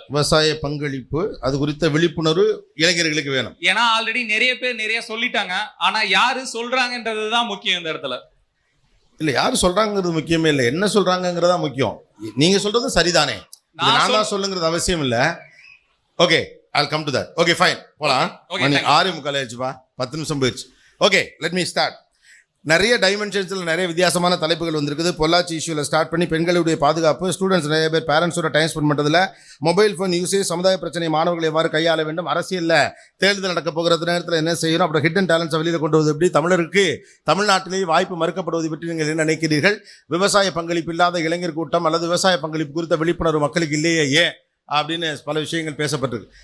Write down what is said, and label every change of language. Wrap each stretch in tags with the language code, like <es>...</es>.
<ta>விவசாய பங்களிப்பு அது குறித்த விழிப்புணர்வு இளைஞர்களுக்கு வேணும். ஏன்னா ஆல்ரெடி நிறைய பேர் நிறைய சொல்லிட்டாங்க, ஆனா யாரு சொல்றாங்கன்றதுதான் முக்கியம் இந்த இடத்துல. இல்ல யாரு சொல்றாங்கிறது முக்கியமே இல்லை, என்ன சொல்றாங்கிறதா முக்கியம். நீங்க சொல்றது சரிதானே, நான் தான் சொல்லுங்கிறது அவசியம் இல்ல. Okay,</ta> <en>I'll come to that. Okay, fine.</en> <ta>போலாம். மணி 6:45 ஆயிடுச்சுப்பா, 10 நிமிஷம் போயிடுச்சு. Okay,</ta> <en>let me start.</en> <ta>நிறைய டைமென்ஷன்ஸில் நிறைய வித்தியாசமான தலைப்புகள் வந்திருக்குது. பொள்ளாச்சி இஷ்யூவில் ஸ்டார்ட் பண்ணி பெண்களுடைய பாதுகாப்பு, ஸ்டூடெண்ட்ஸ் நிறைய பேர் பேரண்ட்ஸோட டைம் ஸ்பெண்ட் பண்ணுறதுல, மொபைல் ஃபோன் யூசேஜ், சமுதாய பிரச்சனை மாணவர்கள் எவ்வாறு கையாள வேண்டும், அரசியலில் தேர்தல் நடக்க போகிறது நேரத்தில் என்ன செய்யணும், அப்புறம் ஹிடன் டேலண்ட்ஸை வெளியில் கொண்டு வருவது எப்படி, தமிழருக்கு தமிழ்நாட்டிலேயே வாய்ப்பு மறுக்கப்படுவது பற்றி நீங்கள் என்ன நினைக்கிறீர்கள், விவசாய பங்களிப்பு இல்லாத இளைஞர் கூட்டம் அல்லது விவசாய பங்களிப்பு குறித்த விழிப்புணர்வு மக்களுக்கு இல்லையே ஏன் அப்படின்னு பல விஷயங்கள் பேசப்பட்டிருக்கு.</ta>